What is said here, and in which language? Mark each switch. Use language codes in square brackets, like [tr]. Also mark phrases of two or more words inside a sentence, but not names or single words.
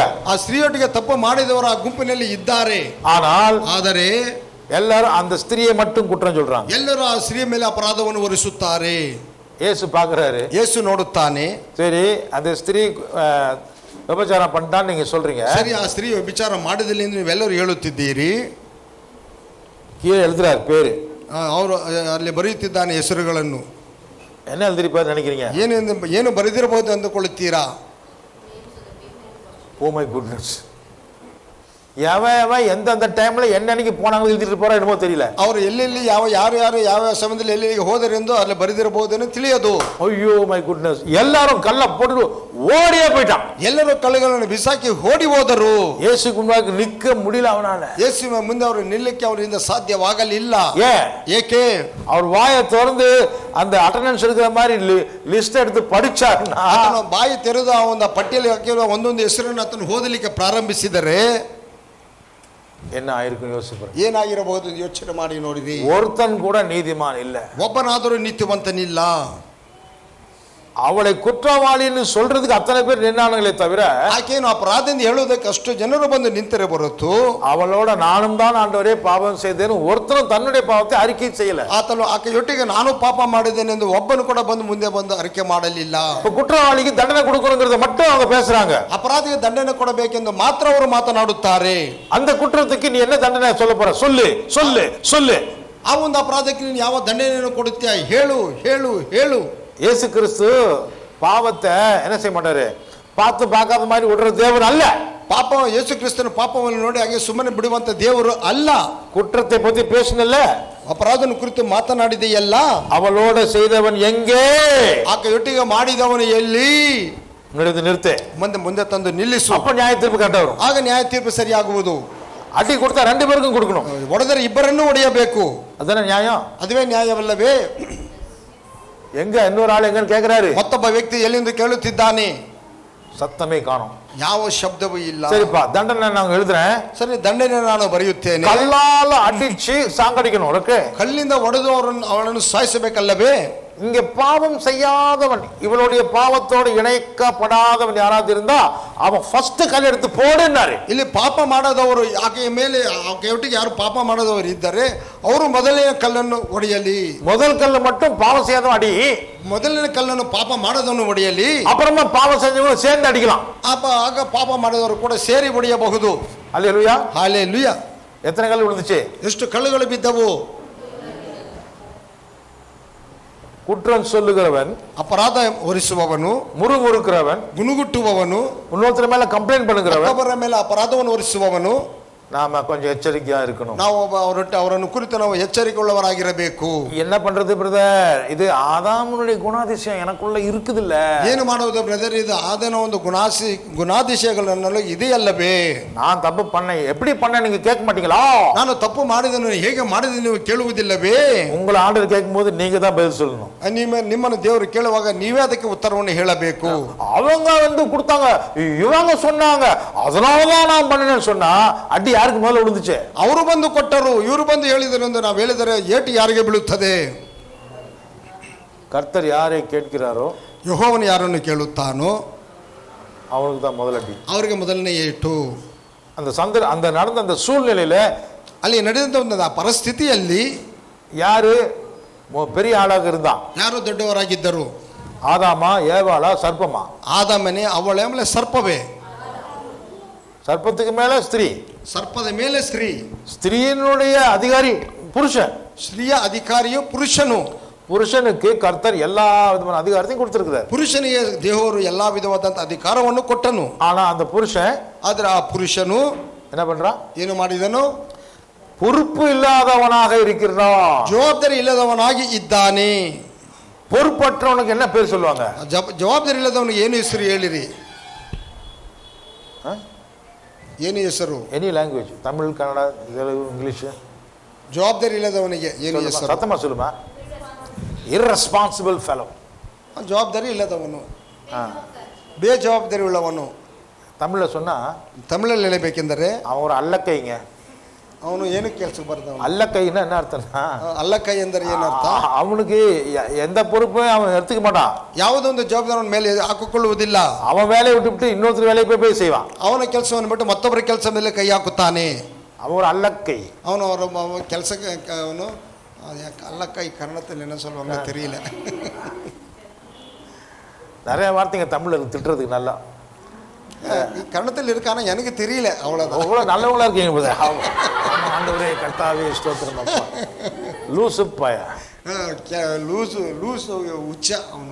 [kn] ಆ ಸ್ತ್ರೀಯೊಟ್ಟಿಗೆ ತಪ್ಪು ಮಾಡಿದವರು ಆ ಗುಂಪಿನಲ್ಲಿ ಇದ್ದಾರೆ. [ta] ಆದರೆ எல்லாரும் அந்த ஸ்திரியை மட்டும் குற்றம் சொல்றாங்க. [kn] ಎಲ್ಲರೂ ಆ ಸ್ತ್ರೀಯ ಮೇಲೆ ಅಪರಾಧವನ್ನು ಹೊರಿಸುತ್ತಾರೆ. [ta] இயேசு பார்க்கறாரு, [kn] ಯೇಸು ನೋಡುತ್ತಾನೆ. [ta] சரி அந்த ஸ்திரீ விபச்சாரம் பண்ணிட்டான்னு நீங்க சொல்றீங்க, [kn] ಸರಿ ಆ ಸ್ತ್ರೀ ವಿಚಾರ ಮಾಡಿದಿಲ್ಲ ಎಂದು ನೀವೆಲ್ಲರೂ ಹೇಳುತ್ತಿದ್ದೀರಿ. [ta] கீழே எழுதுறாரு பேரு, [kn] ಅವರು ಅಲ್ಲಿ ಬರೆಯುತ್ತಿದ್ದಾನೆ ಹೆಸರುಗಳನ್ನು. [ta] என்ன எழுதிருப்பாரு நினைக்கிறீங்க? [kn] ಏನು ಬರೆದಿರಬಹುದು ಅಂದುಕೊಳ್ಳುತ್ತೀರಾ? [en] Oh my goodness, [ta] எவன் எந்தெந்த டைம்ல என்னன்னைக்கு போனாங்க எழுதிட்டு போறா என்னமோ தெரியல. [kn] ಅವರು ಎಲ್ಲೆಲ್ಲಿ ಯಾರು ಯಾವ ಸಮಯದಲ್ಲಿ ಎಲ್ಲಿಗೆ ಹೋದರೆಂದು ಅಲ್ಲಿ ಬರೆದಿರಬಹುದೇನೋ ತಿಳಿಯದು. [ta] ஐயோ [en] my goodness, [ta] எல்லாரும் கல்ல போட்டு ஓடியே போயிட்டான், [kn] ಎಲ್ಲರೂ ಕಲ್ಲುಗಳನ್ನು ಬಿಸಾಕಿ ಓಡಿ ಹೋದರು. [ta] இயேசுக்கு முன்னாடி நிக்க முடியல அவனால, [kn] ಯೇಸುವಿನ ಮುಂದೆ ಅವರು ನಿಲ್ಲಕ್ಕೆ ಅವರಿಂದ ಸಾಧ್ಯವಾಗಲಿಲ್ಲ. ಏಕೆ? [ta] அவர் வாயை திறந்து அந்த அட்டெண்டன்ஸ் எடுக்கிற மாதிரி லிஸ்ட் எடுத்து படிச்சாருன்னா, [kn] ಆತನು ಬಾಯಿ ತೆರೆದು ಆ ಒಂದು ಪಟ್ಟಿಯಲ್ಲಿ ಹಾಕಿರುವ ಒಂದೊಂದು ಹೆಸರನ್ನು ಆತನು ಓದಲಿಕ್ಕೆ ಪ್ರಾರಂಭಿಸಿದರೆ [ta] என்ன ஆயிருக்கும் யோசிப்பேன். [kn] ಏನಾಗಿರಬಹುದು ಯೋಚನೆ ಮಾಡಿ ನೋಡಿರಿ. [ta] ஒருத்தன் கூட நீதிமான் இல்ல, [kn] ಒಬ್ಬನಾದರೂ ನೀತಿವಂತನಿಲ್ಲ. [ta] அவளை குற்றவாளின்னு சொல்றதுக்கு அத்தனை பேர் நின்னானுங்களே தவிர [kn] ಆಕೆಯನ್ನು ಅಪರಾಧದಿಂದ ಹೇಳುವುದಕ್ಕೆ ಅಷ್ಟು ಜನರು ಬಂದು ನಿಂತರೆ ಹೊರತು [ta] அவளோட நானும் தான் ஆண்டவரே பாவம் செய்தேன்னு ஒருத்தரும் தன்னுடைய பாவத்தை அறிக்கை செய்யல. [kn] ಆತನು ಆಕೆಯೊಟ್ಟಿಗೆ ನಾನು ಪಾಪ ಮಾಡಿದ್ದೇನೆ ಎಂದು ಒಬ್ಬನು ಕೂಡ ಮುಂದೆ ಬಂದು ಅರಿಕೆ ಮಾಡಲಿಲ್ಲ. [ta] குற்றவாளிக்கு தண்டனை கொடுக்கணுங்கிறத மட்டும் அவங்க பேசுறாங்க, [kn] ಅಪರಾಧಿಗೆ ದಂಡನೆ ಕೊಡಬೇಕೆಂದು ಮಾತ್ರ ಅವರು ಮಾತನಾಡುತ್ತಾರೆ. [ta] அந்த குற்றத்துக்கு நீ என்ன தண்டனை சொல்ல போற? சொல்லு சொல்லு சொல்லு. [kn] ಆ ಒಂದು ಅಪರಾಧಕ್ಕೆ ನೀನು ಯಾವ ದಂಡನೆಯನ್ನು ಕೊಡುತ್ತೀಯ? ಹೇಳು ಹೇಳು ಹೇಳು. [ta] இயேசு கிறிஸ்து பாவத்தை என்ன செய்ய மாட்டாரு, பார்த்து பார்க்காத மாதிரி விடுற தேவன் அல்ல. [kn] ಪಾಪ ಯೇಸು ಕ್ರಿಸ್ತನ ಪಾಪವನ್ನು ನೋಡಿ ಹಾಗೆ ಸುಮ್ಮನೆ ಬಿಡುವಂತ ದೇವರು ಅಲ್ಲ. [ta] குற்றத்தை பத்தி பேசினல்ல, [kn] ಅಪರಾಧನ ಕುರಿತು ಮಾತನಾಡಿದೆಯಲ್ಲ, [ta] அவளோட செய்தவன் எங்கே? [kn] ಆಕೆಯೊಟ್ಟಿಗೆ ಮಾಡಿದವನು ಎಲ್ಲಿ? [ta] நிறுத்து, [kn] ಮುಂದೆ ತಂದು ನಿಲ್ಲಿಸು. [ta] அப்ப நியாய தீர்ப்பு கரெக்டா வரும். [kn] ಆಗ ನ್ಯಾಯ ತೀರ್ಪು ಸರಿಯಾಗುವುದು. [ta] அடி கொடுத்தா ரெண்டு பேருக்கும் கொடுக்கணும், [kn] ಹೊಡೆದರೆ ಇಬ್ಬರನ್ನೂ ಹೊಡೆಯಬೇಕು. [ta] அதான நியாயம்? [kn] ಅದುವೇ ನ್ಯಾಯವಲ್ಲವೇ? [ta] எங்க இன்னொரு ஆள் எங்கன்னு கேக்குறாரு, [kn] ಮತ್ತೊಬ್ಬ ವ್ಯಕ್ತಿ ಎಲ್ಲಿಂದ ಕೇಳುತ್ತಿದ್ದಾನೆ. [ta] சத்தமே காணோம், [kn] ಯಾವ ಶಬ್ದವೂ ಇಲ್ಲ. [ta] சரிப்பா தண்டனை நான் எழுதுறேன், [kn] ಸರಿ ದಂಡನೆ ನಾನು ಬರೆಯುತ್ತೇನೆ. [ta] கல்லால அடிச்சு சாங்கடிக்கணும், ஓகே? [kn] ಕಲ್ಲಿಂದ ಹೊಡೆದು ಅವಳನ್ನು ಸಾಯಿಸಬೇಕಲ್ಲವೇ? [ta] இங்க பாவம் செய்யாதவன், இவளுடைய பாவத்தோடு இணைக்கப்படாதவன் யாராவது இருந்தா அவன் ஃபர்ஸ்ட் கல் எடுத்து போடுன்னாரு. [kn] ಇಲ್ಲಿ ಪಾಪ ಮಾಡದವರು ಆಕೆಯ ಮೇಲೆ ಆಕೆಯೊಟ್ಟಿಗೆ ಯಾರು ಪಾಪ ಮಾಡದವರು ಇದ್ದಾರೆ ಅವರು ಮೊದಲನೇ ಕಲ್ಲನ್ನು ಹೊಡೆಯಲಿ. [ta] முதல் கல் மட்டும் பாவம் செய்யாதவன் அடி, [kn] ಮೊದಲನೇ ಕಲ್ಲನ್ನು ಪಾಪ ಮಾಡದವನು ಹೊಡೆಯಲಿ. [ta] அப்புறமா பாவம் செஞ்சவங்க சேர்ந்து அடிக்கலாம். [kn] ಆಗ ಪಾಪ ಮಾಡಿದವರು ಕೂಡ ಸೇರಿ ಹೊಡೆಯಬಹುದು. [ta] அல்லேலூயா, [kn] ಹಲ್ಲೆಲೂಯಾ. [ta] எத்தனை கல் விழுந்துச்சு? [kn] ಎಷ್ಟು ಕಲ್ಲುಗಳು ಬಿದ್ದವು? [ta] குற்றம் சொல்லுகிறவன், [kn] ಅಪರಾಧ ಹೊರಿಸುವವನು, [ta] முறுமுறுக்கிறவன், [kn] ಗುನುಗುಟ್ಟುವವನು, [ta] இன்னொருத்தர் மேல கம்ப்ளைண்ட் பண்ணுகிறவன், [kn] ಒಬ್ಬರ ಮೇಲೆ ಅಪರಾಧವನ್ನು ಹೊರಿಸುವವನು. [ta] நாம கொஞ்சம் எச்சரிக்கையா இருக்கணும். [kn] ನಾವು ಅವರನ್ನು ಕುರಿತು ನಾವು ಎಚ್ಚರಿಕೆಯುಳ್ಳವರಾಗಿರಬೇಕು. [ta] என்ன பண்றது பிரதர்? இது ஆதாமுடைய குணாதிசயம் எனக்குள்ள இருக்குது இல்ல? [kn] ಏನು ಮಾಡುವುದು ಬ್ರದರ್? ಇದು ಆದನ ಒಂದು ಗುಣಾதிಶಯಗಳು ಇದೆಯಲ್ಲವೇ? [ta] நான் தப்பு பண்ணேன், எப்படி பண்ண நீங்க கேட்க மாட்டீங்களா? [kn] ನಾನು ತಪ್ಪು ಮಾಡಿದನು ಹೇಗೆ ಮಾಡಿದ ನೀವು ಕೇಳುವುದಿಲ್ಲವೇ? [ta] உங்களை ஆண்டவர் கேட்கும் போது நீங்க தான் பதில் சொல்லணும். [kn] ನಿಮ್ಮನ್ನು ದೇವರು ಕೇಳುವಾಗ ನೀವೇ ಅದಕ್ಕೆ ಉತ್ತರವನ್ನು ಹೇಳಬೇಕು. [ta] அவங்க வந்து கொடுத்தாங்க, இவங்க சொன்னாங்க, அதனாலதான் நான் பண்ணினேன்னு சொன்னா அடி யாருக்கு மேல விழுந்துச்சு? [kn] ಅವರು ಬಂದು ಕೊಟ್ಟರು, ಇವರು ಬಂದು ಹೇಳಿದರು ಎಂದು ನಾವು ಹೇಳಿದರೆ ಏಟು ಯಾರಿಗೆ ಬೀಳುತ್ತದೆ? [ta] கர்த்தர் யாரை கேட்கிறாரோ [kn] ಯೆಹೋವನು ಯಾರನ್ನು ಕೇಳುತ್ತಾನೋ [ta] அவனுக்கு தான் முதல் அடி, [kn] ಅವರಿಗೆ ಮೊದಲನೇ ಏಟು. [ta] அந்த நடந்த அந்த சூழ்நிலையில [kn] ಅಲ್ಲಿ ನಡೆದಂತ ಒಂದು ಪರಿಸ್ಥಿತಿಯಲ್ಲಿ [ta] யாரு பெரிய ஆளாக இருந்தான். [kn] ಯಾರು ದೊಡ್ಡವರಾಗಿದ್ದರು? [ta] ஆதாமா, ஏவாளா, சர்ப்பமா? [kn] ಆದಾಮನೇ, ಅವಳೇ, ಆಮೇಲೆ ಸರ್ಪವೇ. [ta] சர்ப்பத்துக்கு மேல ஸ்திரீ, [kn] ಸರ್ಪದ ಮೇಲೆ ಸ್ತ್ರೀ. [ta] ஸ்திரீயினுடைய அதிகாரி புருஷன். [kn] ಸ್ತ್ರೀಯ ಅಧಿಕಾರಿಯು ಪುರುಷನು. [ta] புருஷனுக்கு கர்த்தர் எல்லா விதமான அதிகாரத்தையும் கொடுத்திருக்கிறார். [kn] ಪುರುಷನಿಗೆ ದೇವರು ಎಲ್ಲಾ ವಿಧವಾದಂತ ಅಧಿಕಾರವನ್ನು ಕೊಟ್ಟನು. [ta] ஆனா அந்த புருஷன், [kn] ಆದ್ರೆ ಆ ಪುರುಷನು [ta] என்ன பண்றான்? [kn] ಏನು ಮಾಡಿದನು? [ta] பொறுப்பு இல்லாதவனாக இருக்கிறான். [kn] ಜವಾಬ್ದಾರಿ ಇಲ್ಲದವನಾಗಿ ಇದ್ದಾನೆ. [ta] பொறுப்பற்றவனுக்கு என்ன பேர் சொல்லுவாங்க? ಜವಾಬ್ದಾರಿ ಇಲ್ಲದವನಿಗೆ ಏನು ಹೆಸರು ಹೇಳಿರಿ? [kn] ಏನು ಹೆಸರು? [en] any language, தமிழ், கன்னடா, தெலுங்கு, இங்கிலீஷ். [kn] ಜವಾಬ್ದಾರಿ ಇಲ್ಲದವನಿಗೆ ಏನು ಹೆಸರು? [ta] சத்தமா சொல்லுமா? [en] irresponsible fellow. [kn] ಜವಾಬ್ದಾರಿ ಇಲ್ಲದವನು, ಬೇಜವಾಬ್ದಾರಿ ಉಳ್ಳವನು. [ta] தமிழ்ல சொன்னா, [kn] ತಮಿಳಲ್ಲಿ ಹೇಳಬೇಕೆಂದರೆ [ta] அவன் ஒரு அல்லக்கைங்க. [kn] ಅವನು ಏನು ಕೆಲಸಕ್ಕೆ ಬರ್ದವನು? [ta] அல்லக்கைன்னா என்ன அர்த்தம்னா, [kn] ಅಲ್ಲಕೈ ಎಂದರೆ ಏನರ್ಥ? [ta] அவனுக்கு எந்த பொறுப்பையும் அவன் எடுத்துக்க மாட்டான். [kn] ಯಾವುದೊಂದು ಜವಾಬ್ದಾರಿ ಅವನ ಮೇಲೆ ಹಾಕಿಕೊಳ್ಳುವುದಿಲ್ಲ. [ta] அவன் வேலையை விட்டுவிட்டு இன்னொருத்தர் வேலையை போய் செய்வான். [kn] ಅವನ ಕೆಲಸವನ್ನು ಬಿಟ್ಟು ಮತ್ತೊಬ್ಬರ ಕೆಲಸ ಮೇಲೆ ಕೈ ಹಾಕುತ್ತಾನೆ. [ta] அவன் ஒரு அல்லக்கை. [kn] ಅವನು ಅವರ ಕೆಲಸಕ್ಕೆ ಅವನು ಅಲ್ಲಕೈ ಕನ್ನಡದಲ್ಲಿ [ta] என்ன சொல்லுவாங்க தெரியல. நிறைய வார்த்தைங்க தமிழ்ல திட்டுறதுக்கு நல்லா கன்னடத்தில் இருக்கானா எனக்கு தெரியல. அவ்வளவுதான். அவ்வளவு நல்லவங்களா இருக்கீங்க. ஆண்டவரே கர்த்தாவே ஸ்தோத்திரம் அப்பா. லூசு பாயா, [kn] ಲೂಸು ಲೂಸು ಹುಚ್ಚ ಅವನು.